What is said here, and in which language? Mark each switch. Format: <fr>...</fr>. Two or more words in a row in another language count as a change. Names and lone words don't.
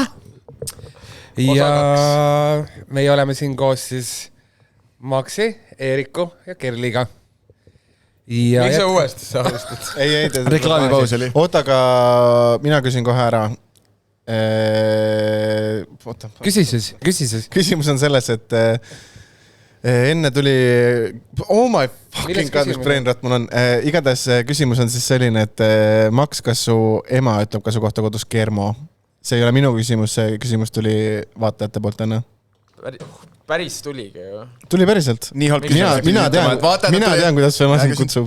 <et>Ja meie oleme siin koos siis Maxi, Eeriku ja Kerliga. Miks sa uuesti sa alustad? Ei, reklaamipaus oli. Oota, aga mina küsin kohe ära. Küsi siis. Küsimus on selles, et enne tuli...</et> <en>Oh my fucking god,</en> <et>mis brainrot mul on. Igatahes küsimus on siis selline, et Max, kas su ema ütleb ka su kohta kodus Germo? See ei ole minu küsimus, see küsimus tuli vaatajate poolt enne. Päris tuligi ju. Tuli päriselt. Nii halb küsimus. Mina tean, kuidas su ema sind kutsub.</et>